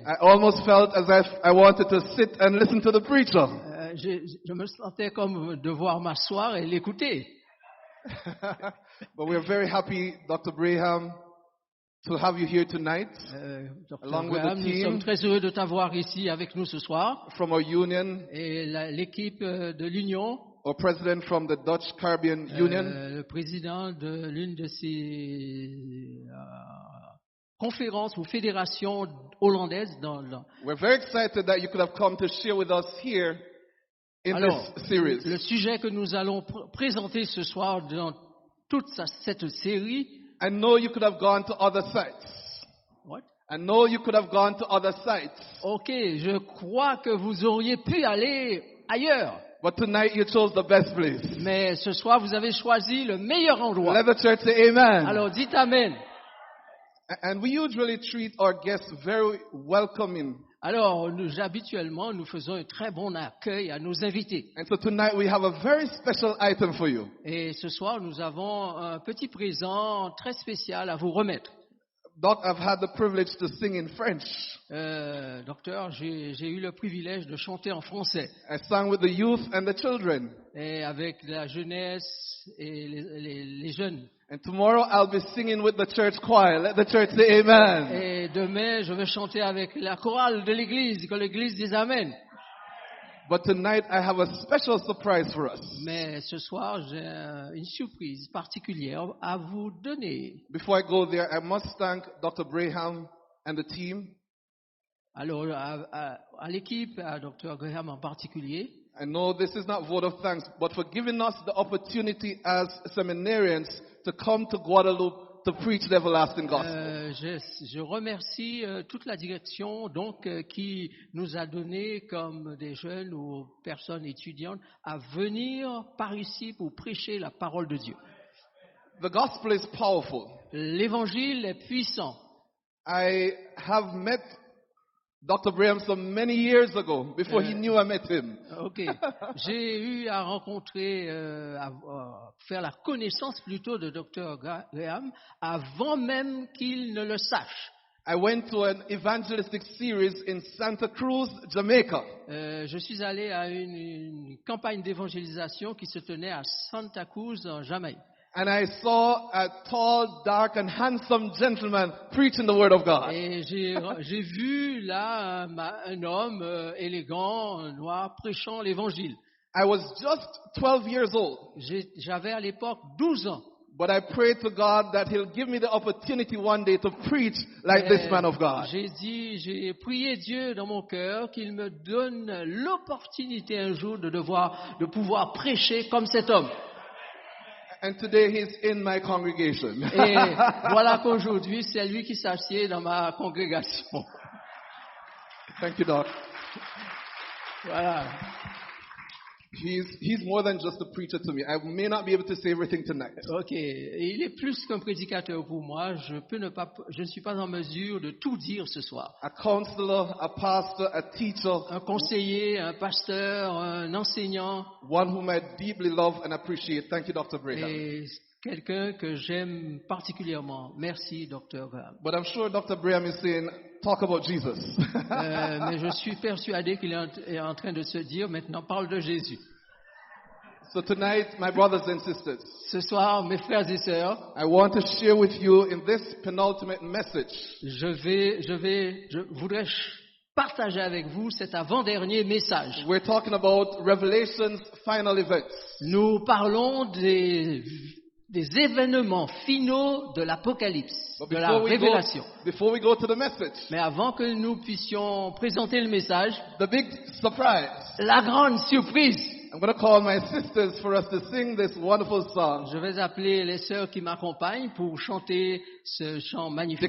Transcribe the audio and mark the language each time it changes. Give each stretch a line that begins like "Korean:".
English: I almost felt as if I wanted to sit and listen to the preacher.
French: Je me sentais comme devoir m'asseoir et l'écouter.
English: But we're very happy, Dr. Braham, to have you here tonight Dr. Along with the
French: Graham, nous
English: team.
French: sommes très heureux de t'avoir ici avec nous ce soir.
English: from our union,
French: Et l'équipe de l'Union,
English: our president from the Dutch Caribbean Union.
French: le président de l'une de ces conférences ou fédérations hollandaises
English: We're very excited that you could have come to share with us here in
French: Alors,
English: this series.
French: le sujet que nous allons présenter ce soir dans toute cette série,
English: I know you could have gone to other sites. What? I know you could have gone to other sites.
French: Ok, je crois que vous auriez pu aller ailleurs.
English: But tonight you chose the best place.
French: Mais ce soir, vous avez choisi le meilleur endroit.
English: Let the church say amen.
French: Alors dites Amen.
English: And we usually treat our guests very welcoming.
French: Alors, habituellement, nous faisons un très bon accueil à nos invités.
English: And so tonight we have a very special item for you.
French: Et ce soir, nous avons un petit présent très spécial à vous remettre.
English: Doc, I've had the privilege to sing in French.
French: Docteur, j'ai eu le privilège de chanter en français.
English: I sang with the youth and the children.
French: Et avec la jeunesse et les jeunes.
English: And tomorrow I'll be singing with the church choir. Let the church say amen.
French: Et demain, je vais chanter avec la chorale de l'église, que l'église dise Amen.
English: But tonight I have a special surprise for us.
French: Mais ce soir, j'ai une surprise particulière à vous donner.
English: Before I go there, I must thank Dr. Braham and the team.
French: Alors, à l'équipe, à Dr. Graham en particulier,
English: I know this is not vote of thanks, but for giving us the opportunity as seminarians to come to Guadeloupe to preach the everlasting gospel.
French: je remercie toute la direction donc qui nous a donné comme des jeunes ou personnes étudiantes à venir par ici pour prêcher la parole de Dieu.
English: The gospel is powerful.
French: L'évangile est puissant.
English: I have met Dr. Braham so many years ago, before he knew I met him. Ok.
French: J'ai eu à rencontrer, à faire la connaissance plutôt de Dr. Graham avant même qu'il ne le sache.
English: I went to an evangelistic series in Santa Cruz, Jamaica.
French: Je suis allé à une campagne d'évangélisation qui se tenait à Santa Cruz, en Jamaïque.
English: And I saw a tall, dark, and handsome gentleman preaching the word of God.
French: Et j'ai vu là un homme élégant, noir, prêchant l'évangile.
English: I was just 12 years old,
French: J'avais à l'époque 12 ans.
English: but I prayed to God that He'll give me the opportunity one day to preach like this man of God.
French: J'ai prié Dieu dans mon cœur qu'il me donne l'opportunité un jour de pouvoir prêcher comme cet homme.
English: And today he's in my congregation.
French: Et voilà qu'aujourd'hui, c'est lui qui s'assied dans ma congrégation.
English: Thank you, Doc.
French: Voilà.
English: He's more than just a preacher to me. I may not be able to say everything tonight. Ok.
French: Et il est plus qu'un prédicateur pour moi. Je ne suis pas en mesure de tout dire ce soir.
English: A counselor, a pastor, a teacher.
French: Un conseiller, un pasteur, un enseignant.
English: One whom I deeply love and appreciate. Thank you, Dr. Braham.
French: Et quelqu'un que j'aime particulièrement. Merci, Dr. Graham.
English: But I'm sure Dr. Braham is saying, talk about Jesus.
French: Mais je suis persuadé qu'il est en train de se dire, maintenant, parle de Jésus.
English: So tonight, my brothers and sisters,
French: Ce soir, mes frères et sœurs,
English: I want to share with you in this penultimate message
French: je voudrais partager avec vous cet avant-dernier message.
English: we're talking about Revelation's final events.
French: Nous parlons des événements finaux de l'Apocalypse,
English: But
French: de la révélation.
English: before we go to the message,
French: Mais avant que nous puissions présenter le message,
English: the big surprise.
French: la grande surprise,
English: I'm going to call my sisters for us to sing this wonderful song,
French: je vais appeler les sœurs qui m'accompagnent pour chanter ce chant magnifique.